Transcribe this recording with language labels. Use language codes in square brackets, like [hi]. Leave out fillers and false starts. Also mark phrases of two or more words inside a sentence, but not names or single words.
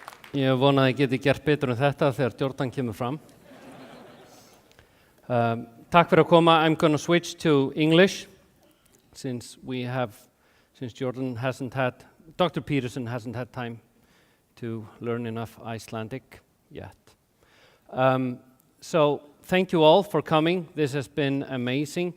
[is] Ég vona að ég geti gert betur en þetta þegar Jordan kemur fram. Takk fyrir að koma. [en] I'm going to switch to English since Jordan hasn't had, Dr. Peterson hasn't had time to learn enough Icelandic yet. So thank you all for coming. This has been amazing.